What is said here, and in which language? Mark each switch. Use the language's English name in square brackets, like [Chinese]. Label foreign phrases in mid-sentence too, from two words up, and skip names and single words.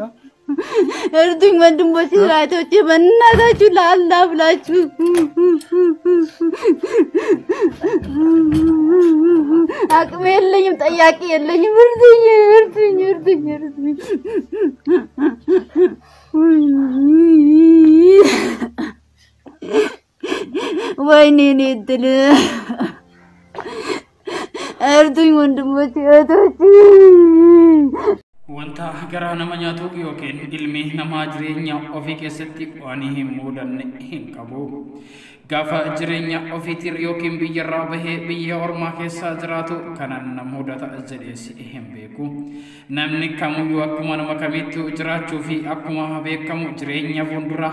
[Amharic] እርዱኝ ወንድሞቼ እህቶቼ በእናታችሁ ለአላህ ብላችሁ አቅም የለኝም ጠያቂ የለኝም እርዱኝ ወይኔ ነድል እርዱኝ ወንድሞቼ እህቶቼ [Oromo] wanta gara nama nyaatu yookiin ilmi nama jireenya ofii keessatti waan hin muudanne hin qabu gaafa jireenya ofiitir yookiin biyyarraa bahee biyya ormaa keessa jiraatu kanan nama mudata jedheesi hin beeku namni kamuyyuu akkuma nama kamittuu jiraachuu fi akkuma beekamu jireenya fuulduraa